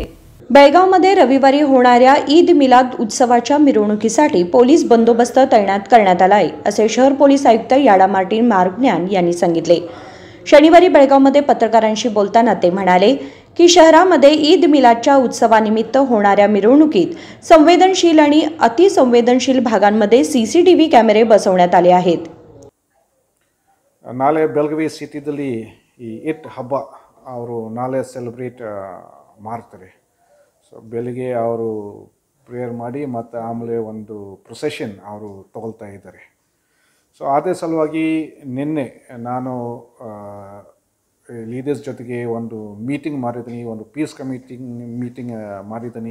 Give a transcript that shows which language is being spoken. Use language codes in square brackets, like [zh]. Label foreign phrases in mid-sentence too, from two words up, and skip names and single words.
[mr] बेळगावमध्ये रविवारी होणाऱ्या ईद मिलाद उत्सवाच्या मिरवणुकीसाठी पोलीस बंदोबस्त तैनात करण्यात आलाय, असे शहर पोलीस आयुक्त याडा मार्टिन मार्गण्यान यांनी सांगितले। शनिवारी बेळगावमध्ये पत्रकारांशी बोलताना ते म्हणाले की शहरामध्ये ईद मिलादच्या उत्सवानिमित्त होणाऱ्या मिरवणुकीत संवेदनशील आणि अतिसंवेदनशील भागांमध्ये [en] CCTV cameras [mr] बसवण्यात आले आहेत। [kn] ನಾಳೆ ಬೆಳಗಾವಿ ಸಿಟಿದಲ್ಲಿ ಈ ಇಟ್ ಹಬ್ಬ ಅವರು ನಾಳೆ ಸೆಲೆಬ್ರೇಟ್ ಮಾಡ್ತಾರೆ। ಸೊ ಬೆಳಗ್ಗೆ ಅವರು ಪ್ರೇಯರ್ ಮಾಡಿ ಮತ್ತು ಆಮೇಲೆ ಒಂದು ಪ್ರೊಸೆಷನ್ ಅವರು ತಗೊಳ್ತಾ ಇದ್ದಾರೆ। ಸೊ ಅದೇ ಸಲುವಾಗಿ ನಿನ್ನೆ ನಾನು ಲೀಡರ್ಸ್ ಜೊತೆಗೆ ಒಂದು ಮೀಟಿಂಗ್ ಮಾಡಿದ್ದೀನಿ, ಒಂದು [en] peace meeting [kn] ಮಾಡಿದ್ದೀನಿ।